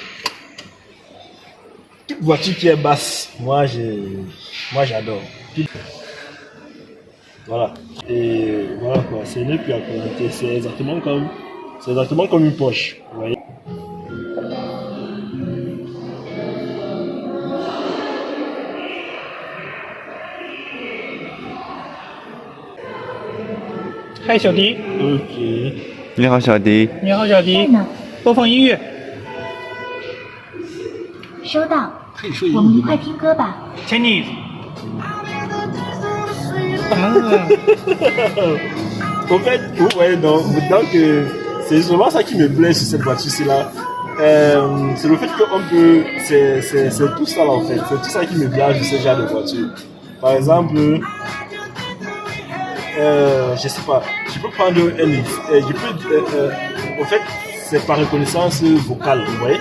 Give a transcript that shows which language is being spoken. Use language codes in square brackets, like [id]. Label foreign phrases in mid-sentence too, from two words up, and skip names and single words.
[fr] toute voiture qui est basse. Moi, j'adore. Voilà. Et voilà quoi. Ce n'est plus à commenter. C'est exactement comme une Porsche. Vous voyez. [zh] 嗨，小迪， Ok. 你好，小迪。你好，小迪，播放音乐。收到，我们一块听歌吧。 Chinese。 [fr] En fait, vous voyez, donc c'est justement ça qui me plaît sur cette voiture-là. C'est le fait qu'on peut. C'est tout ça là en fait. C'est tout ça qui me plaît sur ce genre de voiture. Par exemple, je sais pas, je peux prendre en fait, c'est par reconnaissance vocale, vous voyez?